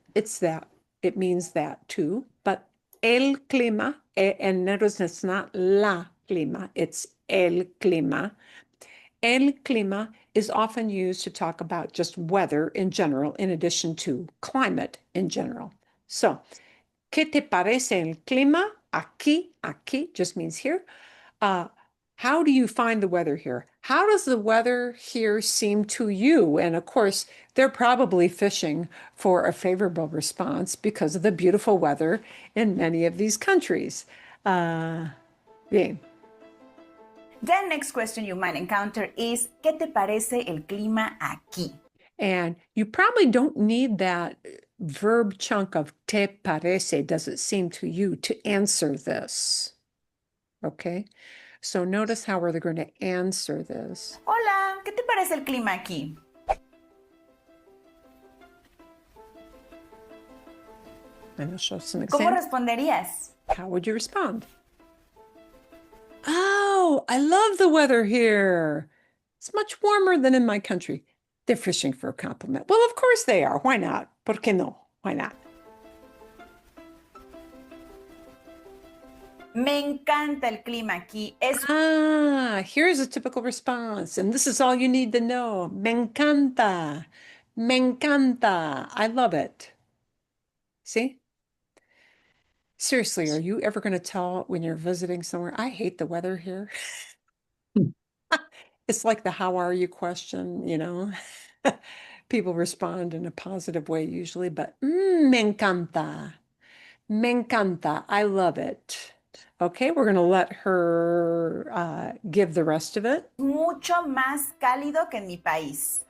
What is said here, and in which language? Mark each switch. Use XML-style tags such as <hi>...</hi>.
<en>It's that, it means that too. But el clima, and notice it's not</en> <es>la clima,</es> <en>it's el clima. El clima is often used to talk about just weather in general, in addition to climate in general.</en> <es>So, ¿qué te parece el clima?</es> <en>Aquí just means here. How do you find the weather here? How does the weather here seem to you? And of course, they're probably fishing for a favorable response because of the beautiful weather in many of these countries. Bien. The next question you might encounter is,</en> <es>¿qué te parece el clima aquí?</es> <en>And you probably don't need that verb chunk of te parece, does it seem to you, to answer this. Okay? So notice how we're going to answer this.</en> <es>Hola, ¿qué te parece el clima aquí?</es> <en>And I'll show some</en> <es>¿Cómo</es> <en>examples.</en> <es>responderías?</es> <en>How would you respond? Oh, I love the weather here. It's much warmer than in my country. They're fishing for a compliment. Well, of course they are. Why not?</en> <es>¿Por qué no?</es> <en>Why not?</en> <es>Me encanta el clima aquí. Es</es> <en>Here's a typical response, and this is all you need to know.</en> <es>Me encanta. Me encanta.</es> <en>I love it. See? Seriously, are you ever going to tell when you're visiting somewhere, I hate the weather here? It's like the how are you question, you know? People respond in a positive way usually, but</en> <es>me encanta. Me encanta.</es> <en>I love it. Okay, we're going to let her give the rest of it.</en> <es>mucho más cálido que en mi país.</es>